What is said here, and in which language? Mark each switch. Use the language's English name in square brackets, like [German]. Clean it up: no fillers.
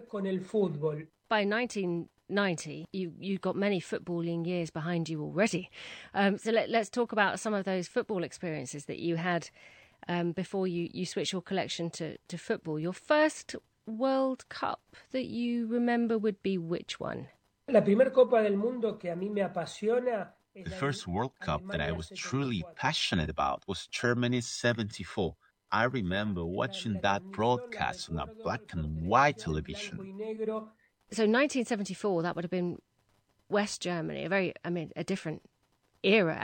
[English] By 1990, you got many footballing years behind you already. So let's talk about some of those football experiences that you had before you switched your collection to football. Your first World Cup that you remember would be which one? [Spanish] La primera Copa del Mundo que a mí me apasiona. [English] The first World Cup that I was truly passionate about was Germany 74. I remember watching that broadcast on a black and white television. So 1974, that would have been West Germany, a different era.